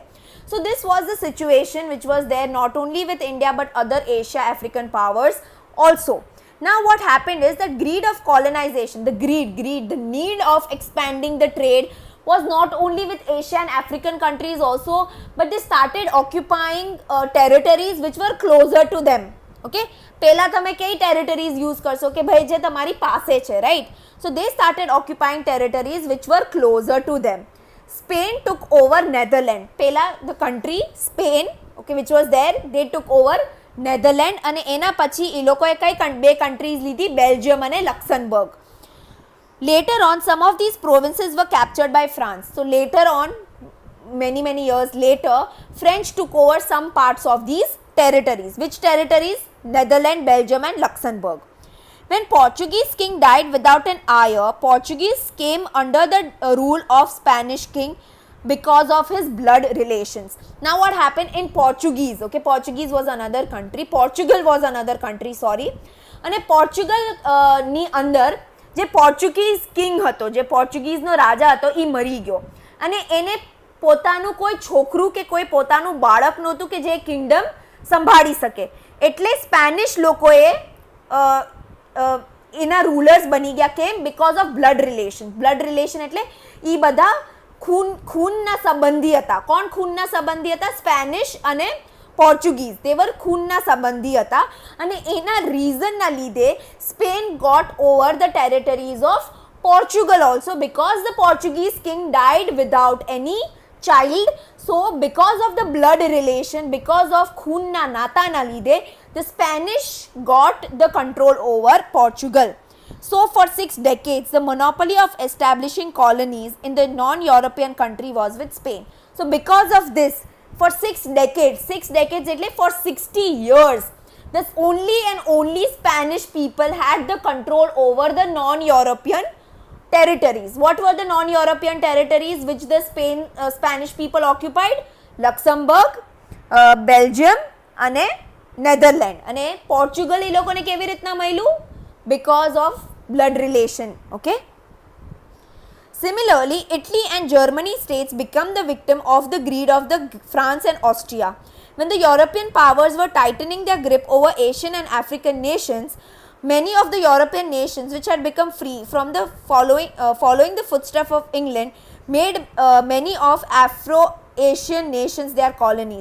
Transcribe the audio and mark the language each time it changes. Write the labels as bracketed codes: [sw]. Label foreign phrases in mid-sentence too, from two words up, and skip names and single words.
[en] So this was the situation which was there not only with India but other Asia African powers also. Now what happened is that greed of colonization, the need of expanding the trade was not only with Asia and African countries also, but they started occupying territories which were closer to them. [gu] Okay, પહેલા તમે કઈ [en] territories use [gu] કરશો કે ભાઈ જે તમારી પાસે છે, [en] right? So they started occupying territories which were closer to them. Spain took over Netherlands. પહેલા the country Spain, okay, which was there, they took over Netherlands [gu] અને એના પછી એ લોકોએ કઈ બે [en] countries લીધી, Belgium અને Luxembourg. Later on, some of these provinces were captured by France. So later on, many years later, French took over some parts of these territories. Which territories? Netherlands, Belgium and Luxembourg. When Portuguese king died without an heir, Portuguese came under the rule of Spanish king because of his blood relations. Now what happened in Portuguese? Okay, Portuguese was another country. Portugal was another country, sorry. [gu] And Portugal ni અંદર જે પોર્ચુગીઝ કિંગ હતો, જે પોર્ચુગીઝનો રાજા હતો, એ મરી ગયો અને એને પોતાનું કોઈ છોકરું કે કોઈ પોતાનું બાળક નહોતું કે જે કિંગડમ સંભાળી શકે. એટલે સ્પેનિશ લોકોએ એના રૂલર્સ બની ગયા. [en] કેમ? because of blood relation. blood relation [gu] એટલે એ બધા ખૂનના સંબંધી હતા. કોણ ખૂનના સંબંધી હતા? સ્પેનિશ અને પોર્ચુગીઝ. [en] they were [gu] ખૂનના સંબંધી હતા અને એના રીઝનના લીધે સ્પેન [en] got over the territories of Portugal also, because the Portuguese king died without any child. So because of the blood relation, because of [gu] ખૂનના નાતાના લીધે, [en] the Spanish got the control over Portugal. So for 6 decades, the monopoly of establishing colonies in the non-European country was with Spain. So because of this, for 6 decades એટલે for 60 years, this only Spanish people had the control over the non-European territories. What were the non-European territories which the Spanish people occupied? Luxembourg, Belgium અને Netherlands. [gu] અને Portugal એ લોકોને કેવી રીતના મળ્યું? [en] Because of blood relation. Okay. Similarly, Italy and Germany states become the victim of the greed of the France and Austria. When the European powers were tightening their grip over Asian and African nations, many of the European nations which had become free from the following the footsteps of England made many of Afro-Asian nations their colonies.